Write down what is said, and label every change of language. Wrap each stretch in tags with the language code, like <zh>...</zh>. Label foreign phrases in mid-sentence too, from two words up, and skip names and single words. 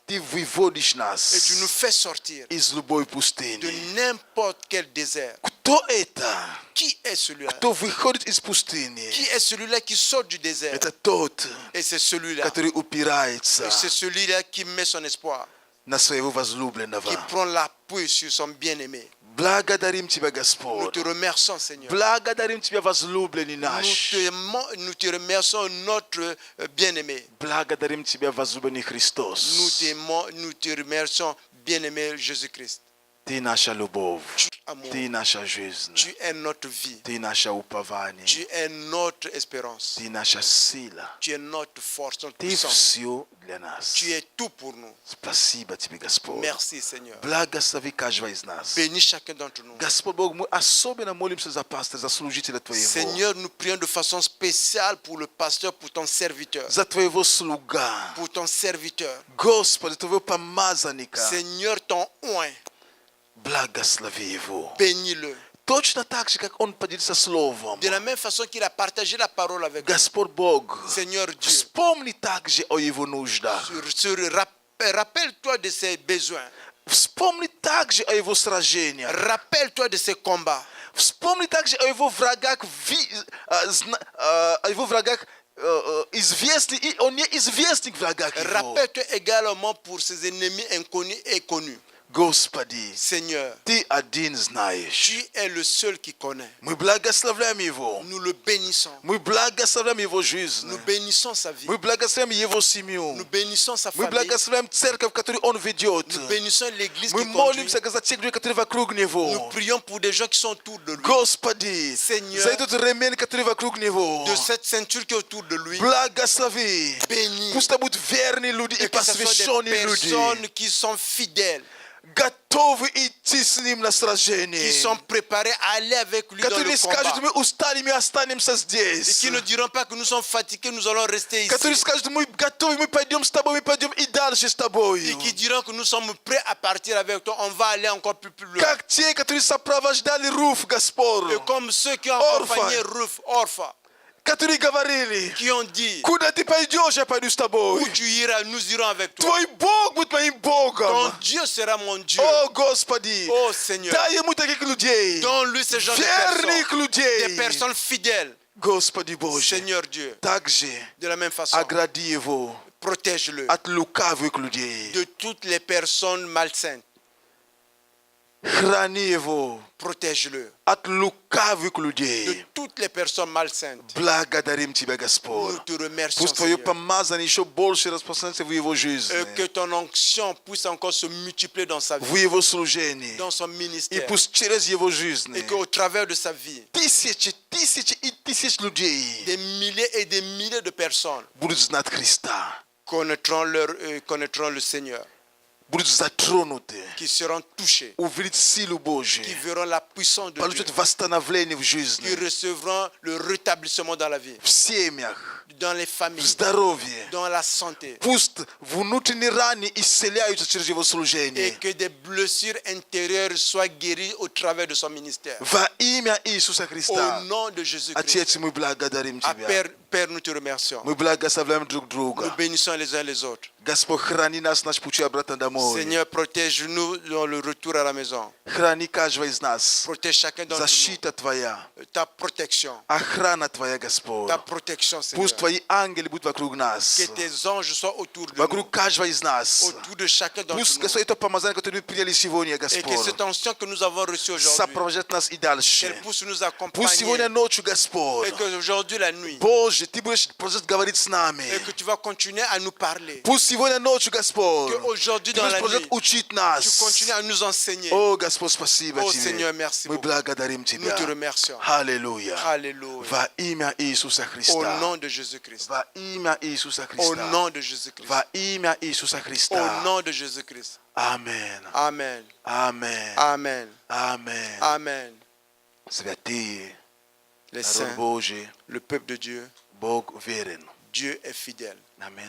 <ru>Ты выводишь</ru> <fr>et</fr> <ru>нас</ru> <fr>tu nous fais sortir</fr> <ru>из любой</ru> <fr>de</fr> <ru>пустыни.</ru> <fr>n'importe quel désert.</fr> <ru>Кто это?</ru> <fr>Qui est celui-là?</fr> <ru>Кто выходит из пустыни?</ru> <fr>Qui est celui-là qui sort du désert?</fr> <ru>Это тот,</ru> <fr>Et c'est celui-là.</fr> <ru>который упирается</ru> <fr>Et c'est celui-là qui met son espoir,</fr> <ru>на своего возлюбленного.</ru> <fr>qui prend l'appui sur son bien-aimé.</fr> <ru>Благодарим Тебя,</ru> <fr>Nous</fr> <ru>Господь.</ru> <fr>te remercions, Seigneur.</fr> <ru>Благодарим Тебя, возлюбленный наш.</ru> <fr>Nous te remercions, notre bien-aimé.</fr> <ru>Благодарим Тебя, возлюбленный Христос.</ru> <fr>Nous t'aimons, nous te remercions, bien-aimé Jésus-Christ.</fr> <ru>Ты наша любовь.</ru> <fr>Tu es amour.</fr> <ru>Ты наша жизнь.</ru> <fr>Tu es notre vie.</fr> <ru>Ты наше упование.</ru> <fr>Tu es notre espérance.</fr> <ru>Ты наша сила.</ru> <fr>Tu es notre force, notre</fr> <ru>Ты</ru> <fr>puissance.</fr> <ru>все для нас.</ru> <fr>Tu es tout pour nous.</fr> <ru>Спасибо Тебе, Господь.</ru> <fr>Merci, Seigneur.</fr> <ru>Благослови каждого из нас.</ru> <fr>Bénis chacun d'entre nous.</fr> <ru>Господь Бог, мы особенно молимся за пастора, за служителя Твоего.</ru> <fr>Seigneur, nous prions de façon spéciale pour le pasteur, pour ton serviteur.</fr> <ru>За Твоего слуга.</ru> <fr>Pour ton serviteur.</fr> <ru>Господи, Твоего помазанника.</ru> <fr>Seigneur, ton oint,</fr> <ru>Благослови его.</ru> <fr>bénis-le.</fr> <ru>Точно так же, как он поделился словом.</ru> <fr>De la même façon qu'il a partagé la parole avec nous.</fr> <ru>Господь Бог,</ru> <fr>Seigneur Dieu,</fr> <ru>вспомни также о его нуждах.</ru> <fr>rappelle-toi de ses besoins.</fr> <ru>Вспомни также о его сражениях.</ru> <fr>Rappelle-toi de ses combats.</fr> <ru>Вспомни также о его врагах, известный, и он неизвестный врагах его.</ru> <fr>Rappelle-toi également pour ses ennemis inconnus et connus.</fr> <ru>Господи,</ru> <fr>Seigneur,</fr> <ru>Ты один знаешь.</ru> <fr>tu es le seul qui connaît.</fr> <ru>Мы благословляем Его.</ru> <fr>Nous le bénissons.</fr> <ru>Мы благословляем Его жизнь.</ru> <fr>Nous bénissons sa vie.</fr> <ru>Мы благословляем Его семью.</ru> <fr>Nous bénissons sa</fr> <ru>Мы</ru> <fr>famille.</fr> <ru>благословляем церковь, которую Он ведет.</ru> <fr>Nous bénissons l'église</fr> <ru>Мы</ru> <fr>qui conduit.</fr> <ru>молимся за тех людей, которые вокруг</ru> <fr>Nous</fr> <ru>Него.</ru> <fr>prions pour des gens qui sont autour de lui.</fr> <ru>Господи,</ru> <fr>Seigneur,</fr> <ru>за этот ремень, который вокруг Него.</ru> <fr>De cette ceinture qui est autour de lui.</fr> <ru>Благослови.</ru> <fr>Bénis.</fr> <ru>Пусть это будут верные люди и</ru> <fr>Et que ce soit des</fr> <ru>посвященные люди,</ru> <fr>personnes qui sont fidèles,</fr> <ru>готовы идти с Ним на</ru> <fr>qui</fr> <ru>сражение,</ru> <fr>sont préparées à aller avec lui dans</fr> <ru>которые</ru> <fr>le</fr> <ru>не скажут,</ru> <fr>combat.</fr> <ru>мы устали, мы останемся</ru> <fr>Et</fr> <ru>здесь,</ru> <fr>qui ne diront pas que nous sommes fatigués, nous allons rester ici.</fr> <ru>которые скажут, мы готовы, мы пойдем с тобой, мы пойдем и дальше с тобой.</ru> <fr>Et qui diront que nous sommes prêts à partir avec toi, on va aller encore plus loin.</fr> <ru>Как те, которые сопровождали Руф, Господь,</ru> <fr>Et comme ceux qui ont Orpha. accompagné Ruth, Orpha,</fr> <ru>которые говорили,</ru> <fr>qui ont dit,</fr> <ru>куда ты пойдешь, я пойду с тобой.</ru> <fr>où tu iras, nous irons avec toi.</fr> <ru>Твой Бог будет моим</ru> <fr>Ton</fr> <ru>Богом.</ru> <fr>Dieu sera mon Dieu.</fr> <ru>О, Господи,</ru> <fr>Oh Seigneur,</fr> <ru>дай ему таких людей,</ru> <fr>donne-lui ce genre de</fr> <ru>верных</ru> <fr>personnes, des</fr> <ru>людей.</ru> <fr>personnes fidèles.</fr> <ru>Господи Боже,</ru> <fr>Seigneur Dieu,</fr> <ru>также</ru> <fr>de la même façon,</fr> <ru>огради его</ru> <fr>protège-le</fr> <ru>от лукавых людей.</ru> <fr>de toutes les personnes malsaines.</fr> <ru>Храни его</ru> <fr>Protège-le</fr> <ru>от лукавых</ru> <fr>de</fr> <ru>людей.</ru> <fr>toutes les personnes malsaines.</fr> <ru>Благодарим Тебя,</ru> <fr>Nous</fr> <ru>Господь.</ru> <fr>te remercions,</fr> <ru>Пусть Твое</ru> <fr>Seigneur.</fr> <ru>помазание еще больше распространяется в его жизни,</ru> <fr>Et que ton onction puisse encore se multiplier dans sa</fr> <ru>в</ru> <fr>vie,</fr> <ru>его служении.</ru> <fr>dans son</fr> <ru>И</ru> <fr>ministère.</fr> <ru>пусть через его жизнь</ru> <fr>Et qu'au travers de sa vie,</fr> <ru>тысячи и тысяч людей</ru> <fr>des milliers et des milliers de personnes</fr> <ru>будут знать Христа,</ru> <fr>connaîtront le Seigneur,</fr> <ru>будут затронуты,</ru> <fr>qui seront touchés,</fr> <ru>увидят силу</ru> <fr>qui</fr> <ru>Божью,</ru> <fr>verront la puissance de Dieu,</fr> <ru>получат восстановление в</ru> <fr>qui</fr> <ru>жизни,</ru> <fr>recevront le rétablissement dans la vie,</fr> <ru>в семьях,</ru> <fr>dans les</fr> <ru>в</ru> <fr>familles,</fr> <ru>здоровье.</ru> <fr>dans la santé,</fr> <ru>Пусть внутренние раны исцеляются через его</ru> <fr>et</fr> <ru>служение.</ru> <fr>que des blessures intérieures soient guéries au travers de son ministère.</fr> <ru>Во имя Иисуса</ru> <fr>Au</fr> <ru>Христа.</ru> <fr>nom de Jésus-Christ.</fr> <ru>Отец, мы благодарим</ru> <fr>Ah,</fr> <ru>Тебя.</ru> <fr>Père, nous te remercions.</fr> <ru>Мы благословляем друг</ru> <fr>Nous</fr> <ru>друга.</ru> <fr>bénissons les uns les autres.</fr> <ru>Господь, храни нас наш пути обратно домой.</ru> <fr>Seigneur, protège-nous dans le retour à la maison.</fr> <ru>Храни каждого из нас.</ru> <fr>Protège chacun d'entre</fr> <ru>Защита Твоя,</ru> <fr>nous. Ta protection.</fr> <ru>охрана Твоя, Господь.</ru> <fr>Ta protection, Seigneur.</fr> <ru>Пусть Твои ангелы будут вокруг нас,</ru> <fr>Que tes anges soient autour de</fr> <ru>вокруг</ru> <fr>nous.</fr> <ru>каждого из нас.</ru> <fr>Autour de chacun d'entre</fr> <ru>Пусть,</ru> <fr>nous.</fr> <ru>Господь, это помазание, которое мы приняли сегодня,</ru> <fr>Et que</fr> <ru>Господь,</ru> <fr>cette onction que nous avons reçue aujourd'hui,</fr> <ru>сопровождает нас и дальше.</ru> <fr>qu'elle puisse nous</fr> <ru>Пусть сегодня</ru> <fr>accompagner.</fr> <ru>ночью, Господь,</ru> <fr>Et qu'aujourd'hui, la nuit,</fr> <ru>Боже, Ты будешь продолжать говорить с нами.</ru> <fr>et que tu vas continuer à nous parler.</fr> <ru>Пусть сегодня ночью, Господь,</ru> <fr>Qu'aujourd'hui,</fr> <ru>Ты</ru> <fr>dans</fr> <ru>будешь</ru> <fr>la</fr> <ru>продолжать</ru> <fr>nuit,</fr> <ru>учить</ru> <fr>tu</fr> <ru>нас.</ru> <fr>continues à nous enseigner.</fr> <ru>О, Господь, спасибо</ru> <fr>Oh,</fr> <ru>Тебе.</ru> <fr>Seigneur, merci</fr> <ru>Мы</ru> <fr>beaucoup.</fr> <ru>благодарим</ru> <fr>Nous</fr> <ru>Тебя.</ru> <fr>te remercions.</fr> <ru>Аллилуйя.</ru> <fr>Alléluia.</fr> <ru>Во имя Иисуса</ru> <fr>Au</fr> <ru>Христа.</ru> <fr>nom de Jésus-Christ.</fr> <ru>Во имя Иисуса</ru> <fr>Au</fr> <ru>Христа.</ru> <fr>nom de Jésus-Christ.</fr> <ru>Во имя Иисуса</ru> <fr>Au</fr> <ru>Христа.</ru> <fr>nom de Jésus-Christ. Amen. Amen. Amen. Amen. Amen. Amen.</fr> <ru>Святые,</ru> <fr>Les</fr> <ru>народ</ru> <fr>saints,</fr> <ru>Божий,</ru> <fr>le peuple de Dieu,</fr> <ru>Бог верен.</ru> <fr>Dieu est fidèle. Amen.</fr>